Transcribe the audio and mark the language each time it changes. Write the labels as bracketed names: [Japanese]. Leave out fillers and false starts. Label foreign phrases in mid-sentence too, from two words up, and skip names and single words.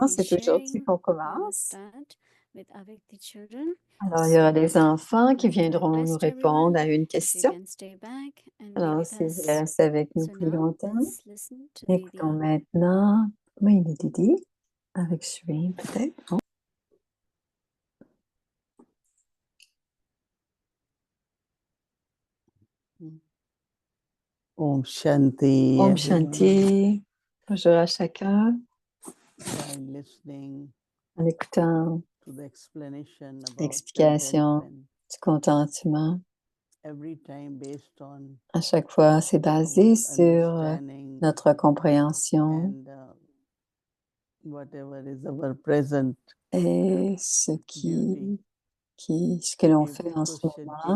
[French] C'est aujourd'hui qu'on commence. Alors, il y aura des enfants qui viendront nous répondre à une question. Alors, si vous voulez rester avec nous plus longtemps, écoutons maintenant Mohini Didi avec Shri, peut-être. Oh. [Sanskrit] Om Shanti. Om Shanti. [French] Bonjour à chacun. En écoutant l'explication du contentement, à chaque fois, c'est basé sur notre compréhension et ce que l'on fait en ce moment.